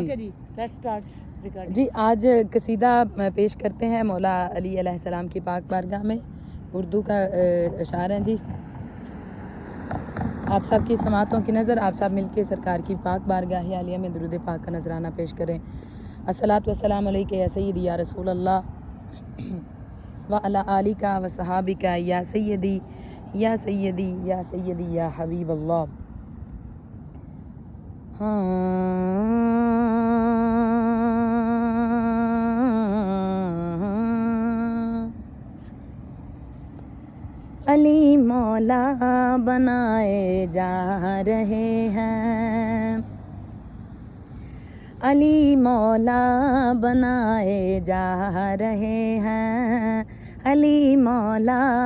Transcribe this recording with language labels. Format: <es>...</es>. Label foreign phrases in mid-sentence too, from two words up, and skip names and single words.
<en>ओके जी, let's start recording.</en> <ur>جی، آج قصیدہ پیش کرتے ہیں مولا علی علیہ السلام کی پاک بارگاہ میں. اردو کا اشعار ہیں جی. آپ سب کی سماعتوں کی نذر، آپ سب مل کے سرکار کی پاک بارگاہ عالیہ میں درود پاک کا نذرانہ پیش کریں.</ur> <ar>الصلاة والسلام عليك يا سيدي يا رسول الله وعلى آلك وصحبك يا سيدي يا سيدي يا سيدي يا حبيب الله.</ar> <ur>علی مولا بنائے جا رہے ہیں، علی مولا بنائے جا رہے ہیں، علی مولا</ur>